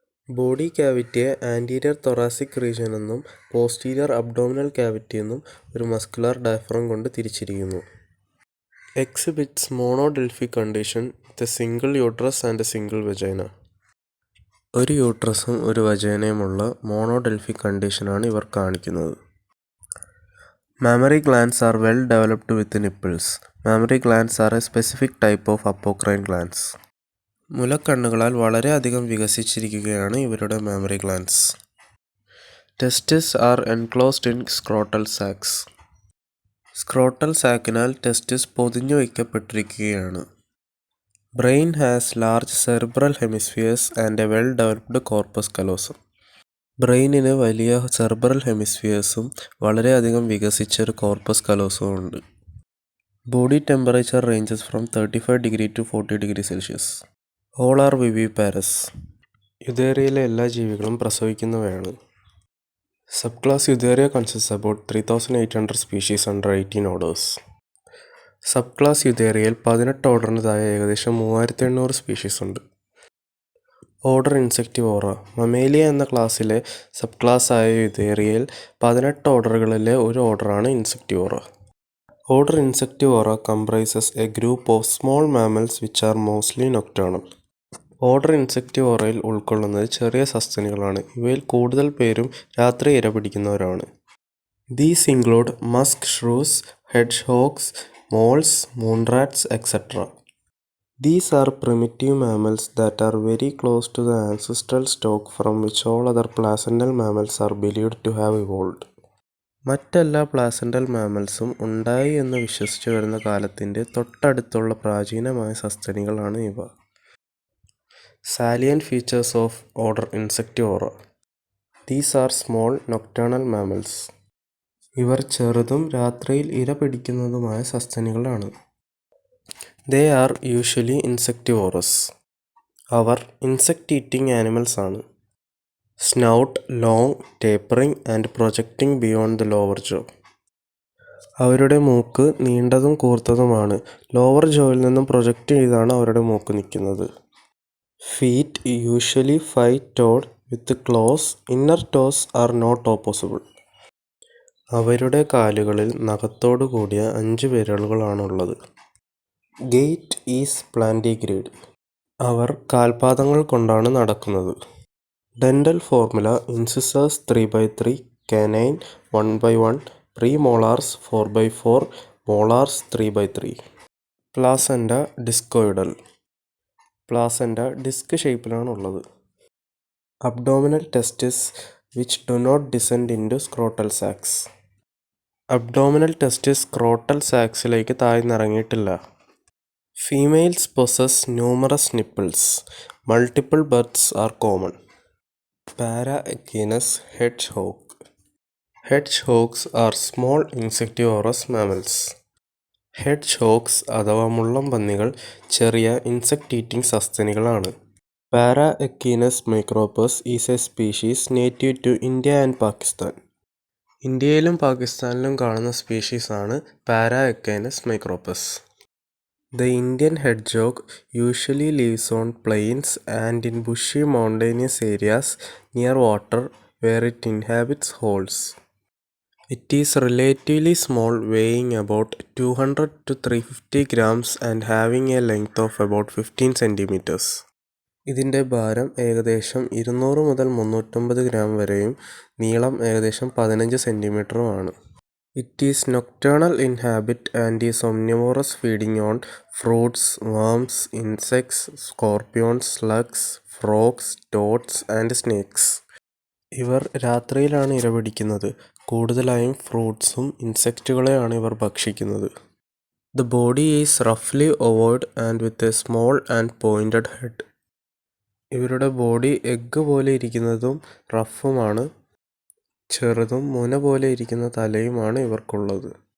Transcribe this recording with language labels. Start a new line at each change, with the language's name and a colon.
Malayalam: Body ക്യാവിറ്റിയെ anterior thoracic region എന്നും posterior abdominal cavity എന്നും ഒരു മസ്കുലാർ ഡയഫ്രം കൊണ്ട് തിരിച്ചിരിക്കുന്നു.
English: Exhibits monodelphic condition with a single uterus and a single vagina.
Malayalam: ഒരു യൂട്രസും ഒരു വജൈനയുമുള്ള മോണോഡെൽഫിക് കണ്ടീഷനാണ് ഇവർ കാണിക്കുന്നത്.
English: Mammary glands are well developed with nipples. Mammary glands are a specific type of apocrine glands.
Malayalam: മുലക്കണ്ണുകളാൽ വളരെയധികം വികസിച്ചിരിക്കുകയാണ് ഇവരുടെ mammary glands.
English: Testes are enclosed in scrotal sacs.
Malayalam: Scrotal സാക്കിനാൽ ടെസ്റ്റിസ് പൊതിഞ്ഞു വയ്ക്കപ്പെട്ടിരിക്കുകയാണ്.
English: Brain has large cerebral hemispheres and a well developed corpus callosum.
Malayalam: ബ്രെയിനിന് വലിയ cerebral ഹെമിസ്ഫിയേഴ്സും വളരെയധികം വികസിച്ചൊരു corpus കലോസും ഉണ്ട്.
English: Body temperature ranges from 35° to 40°C. All are viviparous.
Malayalam: യുതേറിയയിലെ എല്ലാ ജീവികളും പ്രസവിക്കുന്നവയാണ്.
English: Subclass Eutheria consist about 3800 species under 18 orders.
Malayalam: സബ്ക്ലാസ് യുതേറിയയിൽ 18 ഓർഡറിന് താഴെ ഏകദേശം 3800 species ഉണ്ട്. ഓർഡർ ഇൻസെക്റ്റിവോറ. മമേലിയ എന്ന ക്ലാസ്സിലെ സബ് ക്ലാസ്സായ യുതേറിയയിൽ 18 ഓർഡറുകളിലെ ഒരു ഓർഡറാണ് ഇൻസെക്റ്റിവോറ.
English: Order Insectivora comprises a group of small mammals which are mostly nocturnal.
Malayalam: Order ഇൻസെക്റ്റിവോറയിൽ ഉൾക്കൊള്ളുന്നത് ചെറിയ സസ്തനികളാണ്. ഇവയിൽ കൂടുതൽ പേരും രാത്രി ഇരപിടിക്കുന്നവരാണ്.
English: These include musk shrews, hedgehogs, moles, moonrats etcetera. These are primitive mammals that are very close to the ancestral stock from which all other placental mammals are believed to have evolved.
Malayalam: മറ്റെല്ലാ പ്ലാസെൻ്റൽ മാമൽസും ഉണ്ടായി എന്ന് വിശ്വസിച്ചു വരുന്ന കാലത്തിൻ്റെ തൊട്ടടുത്തുള്ള പ്രാചീനമായ സസ്തനികളാണ് ഇവ.
English: Salient features of order Insectivora. These are small nocturnal mammals.
Malayalam: ഇവർ ചെറുതും രാത്രിയിൽ ഇര പിടിക്കുന്നതുമായ സസ്തനികളാണ്.
English: They are usually insectivorous.
Malayalam: Our insect eating animals ആണ്.
English: Snout long, tapering and projecting beyond the lower jaw.
Malayalam: അവരുടെ മൂക്ക് നീണ്ടതും കൂർത്തതുമാണ്. ലോവർ ജോയിൽ നിന്നും പ്രൊജക്റ്റ് ചെയ്താണ് അവരുടെ മൂക്ക് നിൽക്കുന്നത്.
English: Feet usually 5-toed with claws. Inner toes are not opposable.
Malayalam: അവരുടെ കാലുകളിൽ നഖത്തോടു കൂടിയ 5 വിരലുകളാണുള്ളത്.
English: Gait is plantigrade.
Malayalam: അവർ കാൽപാദങ്ങൾ കൊണ്ടാണ് നടക്കുന്നത്.
English: Dental formula incisors 3x3, canine 1x1, premolars 4x4, molars 3x3.
Malayalam: പ്ലാസെൻ്റ ഡിസ്കോയിഡൽ. പ്ലാസെൻ്റ disk ഷേപ്പിലാണുള്ളത്.
English: Abdominal testis which do not descend into scrotal sacs.
Malayalam: Abdominal ടെസ്റ്റിസ് scrotal സാക്സിലേക്ക് താഴ്ന്നിറങ്ങിയിട്ടില്ല.
English: Females possess numerous nipples. Multiple births are common. Paraequinus hedgehog. Hedgehogs are small insectivorous mammals.
Malayalam: ഹെഡ്ജ്ഹോഗ്സ് അഥവാ മുള്ളംപന്നികൾ ചെറിയ insect eating സസ്തനികളാണ്.
English: Paraechinus micropus is a species native to India and Pakistan.
Malayalam: ഇന്ത്യയിലും പാകിസ്ഥാനിലും കാണുന്ന സ്പീഷീസാണ് para എക്കൈനസ് മൈക്രോപ്പസ്.
English: The Indian hedgehog usually lives on plains and in bushy mountainous areas near water where it inhabits holes. It is relatively small, weighing about 200 to 350 grams and having a length of about 15 centimeters.
Malayalam: ഇതിൻ്റെ ഭാരം ഏകദേശം 200 മുതൽ 350 gram വരെയും നീളം ഏകദേശം 15 സെൻറ്റിമീറ്ററുമാണ്.
English: It is nocturnal in habit and is omnivorous, feeding on fruits, worms, insects, scorpions, slugs, frogs, toads and snakes.
Malayalam: ഇവർ രാത്രിയിലാണ് ഇരപിടിക്കുന്നത്. കൂടുതലായും ഫ്രൂട്ട്സും ഇൻസെക്റ്റുകളെയാണ് ഇവർ ഭക്ഷിക്കുന്നത്.
English: The body is roughly ovoid and with a small and pointed head.
Malayalam: ഇവരുടെ body egg പോലെ ഇരിക്കുന്നതും റഫുമാണ്. ചെറുതും മുന പോലെ ഇരിക്കുന്ന തലയുമാണ് ഇവർക്കുള്ളത്.